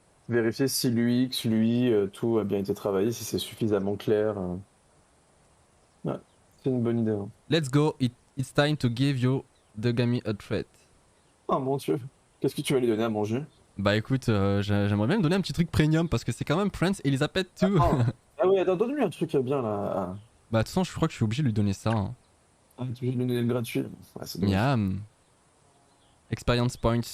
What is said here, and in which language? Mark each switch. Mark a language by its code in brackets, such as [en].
[fr] vérifier si l'UX, l'UI, tout a bien été travaillé, si c'est suffisamment clair. Ouais, c'est une bonne idée, hein. [en] Let's go, it's time to give you Dogami a treat. [fr] Oh mon dieu, qu'est-ce que tu vas lui donner à manger? Bah écoute, j'aimerais bien me donner un petit truc premium parce que c'est quand même Prince Elizabeth II. Ah, ah oui, attends, donne-lui un truc bien là. Bah de toute façon, je crois que je suis obligé de lui donner ça, hein. Ah, tu veux lui donner le gratuit? Ouais, c'est dommage. [en] Miam. Experience points.